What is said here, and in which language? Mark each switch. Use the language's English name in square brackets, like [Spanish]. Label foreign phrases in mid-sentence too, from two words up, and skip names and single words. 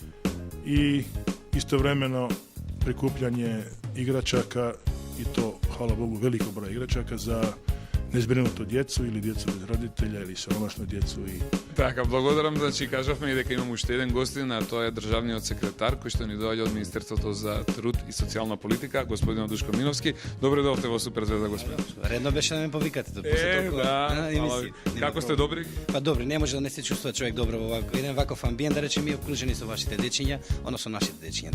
[Croatian] i istovremeno prikupljanje igračaka, i to, hvala Bogu, veliko broj igračaka za nezbrinutu djecu ili djecu bez roditelja ili siromašnu djecu i [Macedonian] Така, благодарам, значи кажавме и дека имам уште еден гостин, а тоа е државниот секретар кој што ни доаѓа од Министерството за труд и социјална политика, господин Душко Миновски. Добре дојдовте во Супер Звезда, господин. Редно беше да ме повикате после толкова емисија. Како сте добри? Па добри, не може да не се чувствува човек добро во еден ваков амбиент, да речеме, окружени со вашите дечиња, односно нашите дечиња.